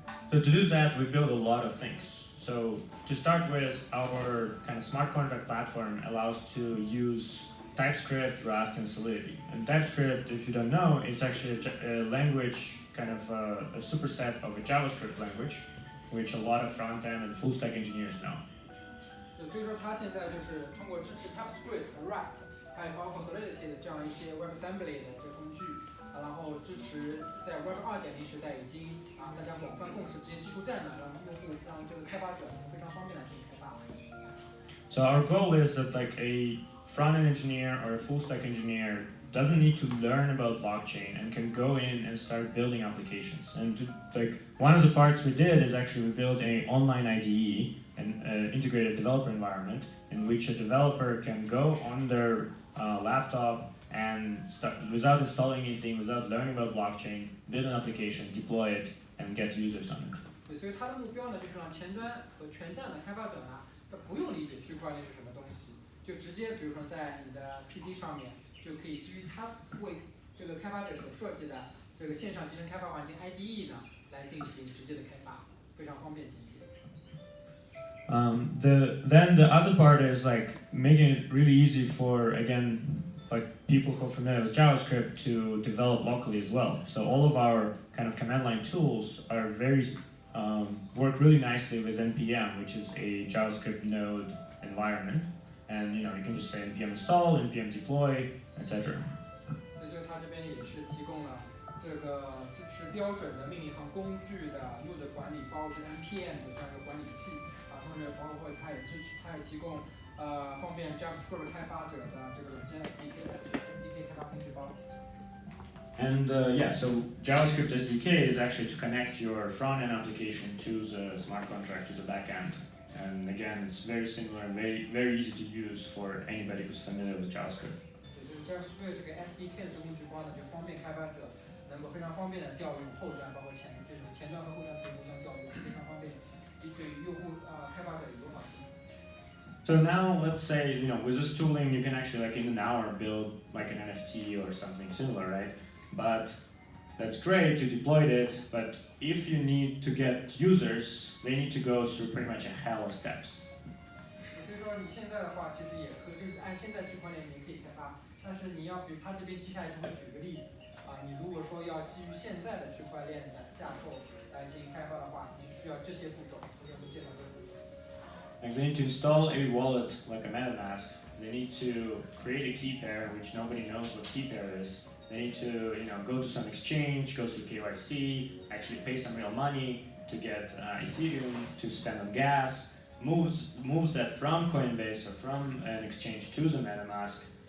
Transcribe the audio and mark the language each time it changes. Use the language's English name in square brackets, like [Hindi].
[English] So to do that, we build a lot of things. So to start with, our kind of smart contract platform allows to use TypeScript, Rust, and Solidity. And TypeScript, if you don't know, it's actually a language, kind of a superset of a JavaScript language, which a lot of front-end and full-stack engineers know. [Chinese] 所以说它现在就是通过支持 TypeScript 和 Rust， 还有包括 Solidity 的这样一些 WebAssembly 的这个工具，然后支持在 Web 2.0时代已经大家广泛共识这些技术栈呢，让这个开发者能非常方便的进行开发。 [English] So our goal is that like a front-end engineer or a full-stack engineer doesn't need to learn about blockchain and can go in and start building applications. And like one of the parts we did is actually we built an online IDE, an integrated developer environment, in which a developer can go on their laptop and start, without installing anything, without learning about blockchain, build an application, deploy it, and get users on it. [Chinese] 对，所以它的目标呢，就是让前端和全站的开发者呢，他不用理解区块链是什么东西，就直接比如说在你的 PC 上面就可以基于他为这个开发者所设计的这个线上集成开发环境 IDE 呢来进行直接的开发，非常方便理解。 [English] Then the other part is like making it really easy for, again, like people who are familiar with JavaScript to develop locally as well. So all of our kind of command line tools are work really nicely with npm, which is a JavaScript node environment. And you can just say npm install, npm deploy, etc. [Chinese] 所以它这边也是提供了这个支持标准的命令行工具的 node 管理包，跟 npm 的这样一个管理器同时包括它也提供方便 JavaScript 开发者的这个软件 SDK 开发工具包。 [English] And so JavaScript SDK is actually to connect your front-end application to the smart contract, to the backend. And again, it's very similar and very easy to use for anybody who's familiar with JavaScript. [Chinese] 对，就是这个 SDK 的工具包呢，就方便开发者能够非常方便的调用后端，包括前端和后端可以互相调用，非常方便，对于用户开发者的友好性。 [English] So now let's say, with this tooling you can actually like in an hour build like an NFT or something similar, right? But that's great, you deployed it, but if you need to get users, they need to go through pretty much a hell of steps. [Chinese] 所以说你现在的话，其实也可以，就是按现在区块链也可以开发，但是你要比如他这边接下来就会举个例子你如果说要基于现在的区块链的架构来进行开发的话，你就需要这些步骤，我也会介绍这个步骤。 [English] Like they need to install a wallet like a MetaMask. They need to create a key pair, which nobody knows what key pair is. They need to, go to some exchange, go through KYC, actually pay some real money to get Ethereum to spend on gas. Moves that from Coinbase or from an exchange to the MetaMask.